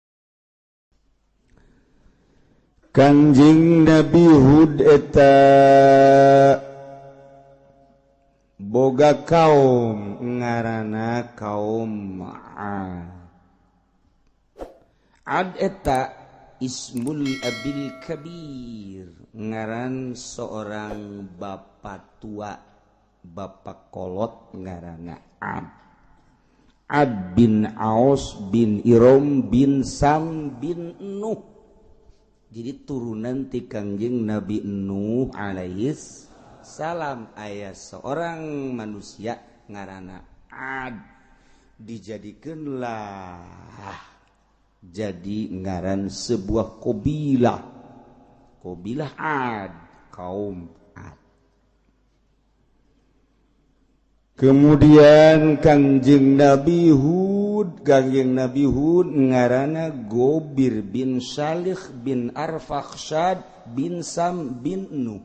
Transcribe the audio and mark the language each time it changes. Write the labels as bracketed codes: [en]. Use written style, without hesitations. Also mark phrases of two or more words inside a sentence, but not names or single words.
[su] Kanjing Nabi Hud eta boga kaum ngaranna kaum Ad eta [ar] ismul abil kabir [su] ngaran [id] seorang bapak tua, [su] bapak kolot ngaranna Ad bin Aus bin Irom bin Sam bin Nuh. Jadi turunan ti Kangjeng Nabi Nuh [ar] alaihis salam. [su] Aya [id] seorang manusia [su] ngaranna Ad, dijadikeunlah jadi ngaran sebuah qabilah Ad, kaum Ad. Kemudian Kangjeng Nabi Hud ngaranna Gobir bin Salih bin Arfakhshad bin Sam bin Nuh.